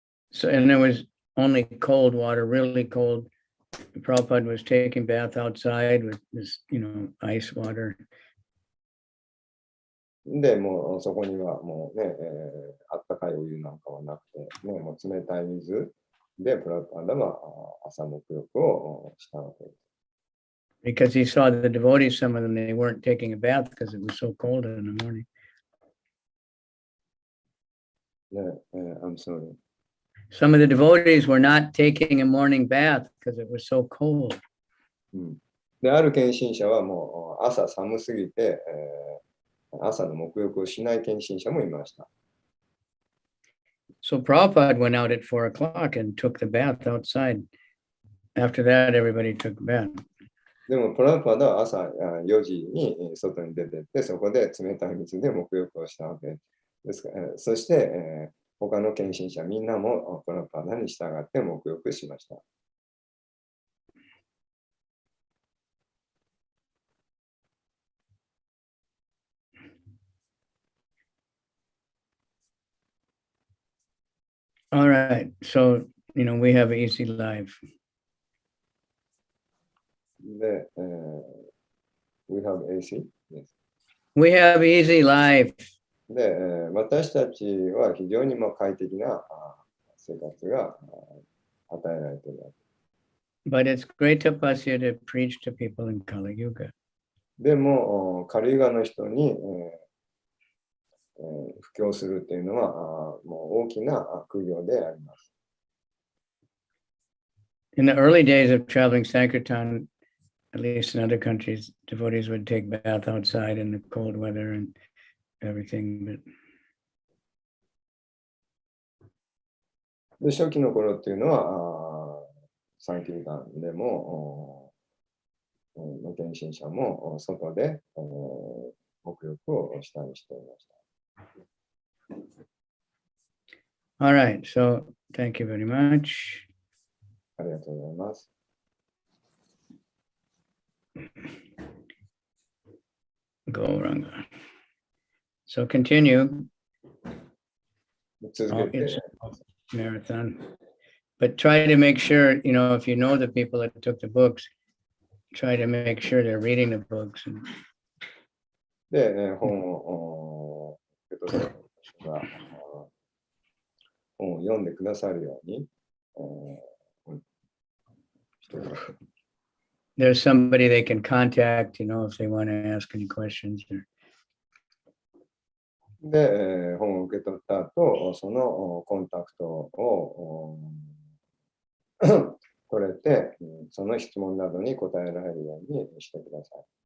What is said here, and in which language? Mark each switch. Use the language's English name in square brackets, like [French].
[English] So, and there was only cold water, really cold. Prabhupada was taking bath outside with this, ice water. [Japanese] で、もうそこにはもうね、あったかいお湯なんかはなくて、ね、もう冷たい水でプラブパダは朝沐浴をしたわけです。 [English] Because he saw the devotees, some of them, they weren't taking a bath because it was so cold in the morning. ね、I'm sorry. Some of the devotees were not taking a morning bath because it was so cold. [Japanese] で、ある献身者はもう朝寒すぎて、朝の沐浴をしない献身者もいました。 [English] So Prabhupada went out at 4 o'clock and took the bath outside. After that, everybody took a bath. [Japanese] でも、プラブパダは朝4時に外に出てって、そこで冷たい水で沐浴をしたわけですから、そして、他の献身者みんなもプラブパダに従って沐浴しました。 [English] All right. So, we have easy life. で、We have AC? Yes. We have easy life. [Japanese] で、私たちは非常に快適な生活が与えられているわけ。 [English] But it's great tapasya to preach to people in Kali Yuga. [Japanese] でも、カリユガの人に、布教するっていうのはもう大きな苦行であります。 [English] In the early days of traveling Sankirtan, at least in other countries, devotees would take bath outside in the cold weather and everything. But [Japanese] で、初期の頃っていうのは、サンキルタンでも、献身者も外で、沐浴をしたりしていました。 [English] all right. So thank you very much. [Japanese] ありがとうございます。 [English] Go, Ranga. So continue. [Japanese] 続 [English] Oh, [Japanese] けて [English] it's a marathon. But try to make sure, if you know the people that took the books, try to make sure they're reading the books. [Japanese] で、本を受け取った人が本を読んでくださるように、してください。 [English] There's somebody they can contact, if they want to ask any questions. [Japanese] で、本を受け取った後、そのコンタクトを取れて、その質問などに答えられるようにしてください。